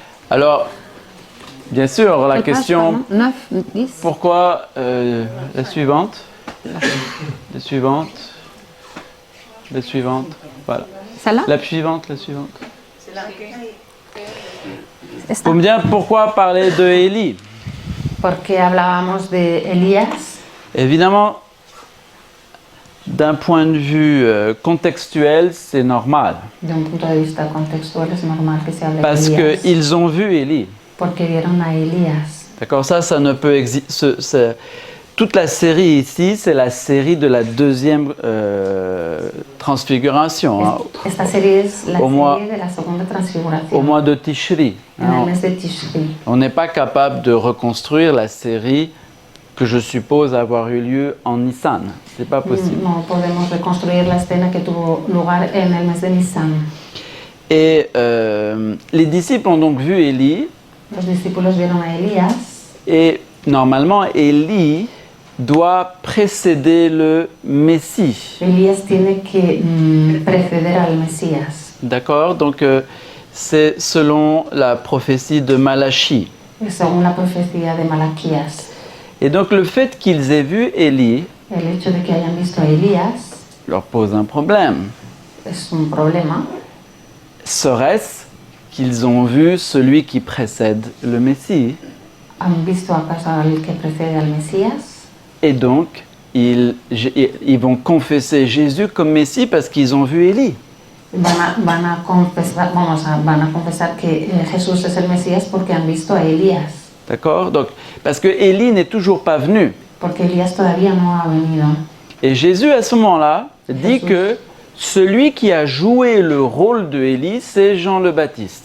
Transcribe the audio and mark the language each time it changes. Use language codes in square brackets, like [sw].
[fr] Alors, bien sûr, la question, 9, 10. pourquoi la suivante? La suivante. La suivante. Voilà. ¿Celle-là? La suivante, la suivante. Vous me dire pourquoi parler de Élie? [es] Porque hablábamos de Elías. [fr] Évidemment, d'un point de vue contextuel, c'est normal. [es] De un punto de vista contextual es normal que se hable [fr] Parce [es] de Elías. [fr] qu'ils ont vu Élie. [es] Porque vieron a Elías. [fr] D'accord, ça ne peut exister. Toute la série ici, c'est la série de la deuxième transfiguration, hein, [es] Esta serie es la [fr] Au mois- [es] serie de la segunda transfiguración. [fr] au mois de Tishri. [es] En el [fr] Hein. [es] mes de Tishri. [fr] On n'est pas capable de reconstruire la série que je suppose avoir eu lieu en Nissan. C'est pas possible. [es] No podemos reconstruir la escena que tuvo lugar en el mes de Nisan. [fr] Et les disciples ont donc vu Élie. [es] Los discípulos vieron a Elías. [fr] Et normalement, Élie doit précéder le Messie. [es] Elías tiene que preceder al Mesías. [fr] D'accord? Donc, c'est selon la prophétie de Malachie. [es] Según la profecía de Malaquías. [fr] Et donc, le fait qu'ils aient vu Élie [es] El hecho de que hayan visto a Elías [fr] leur pose un problème. [es] es un problema. [fr] Serait-ce qu'ils ont vu celui qui précède le Messie? [es] ¿Han visto acaso al que precede al Mesías? [fr] Et donc, ils vont confesser Jésus comme Messie parce qu'ils ont vu Élie. [es] Van a confesar que Jesús es el Mesías porque han visto a Elías. [fr] D'accord? Donc, parce que Élie n'est toujours pas venu. [es] Porque Elías todavía no ha venido. [fr] Et Jésus, à ce moment-là, dit [es] Jesús. [fr] que celui qui a joué le rôle de Élie, c'est Jean le Baptiste.